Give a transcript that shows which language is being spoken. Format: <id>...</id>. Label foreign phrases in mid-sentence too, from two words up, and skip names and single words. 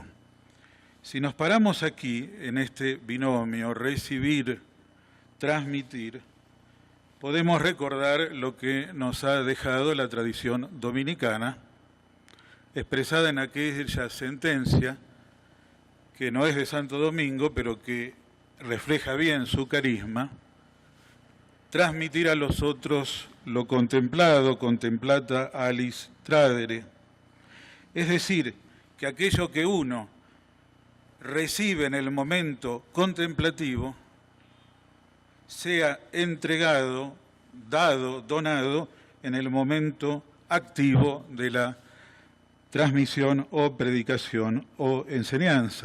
<es>Si nos paramos aquí, en este binomio, recibir, transmitir, podemos recordar lo que nos ha dejado la tradición dominicana, expresada en aquella sentencia que no es de Santo Domingo, pero que refleja bien su carisma: transmitir a los otros lo contemplado,</es> <la>contemplata alis tradere.</la> <es>Es decir, que aquello que uno recibe en el momento contemplativo sea entregado, dado, donado en el momento activo de la transmisión o predicación o enseñanza.</es>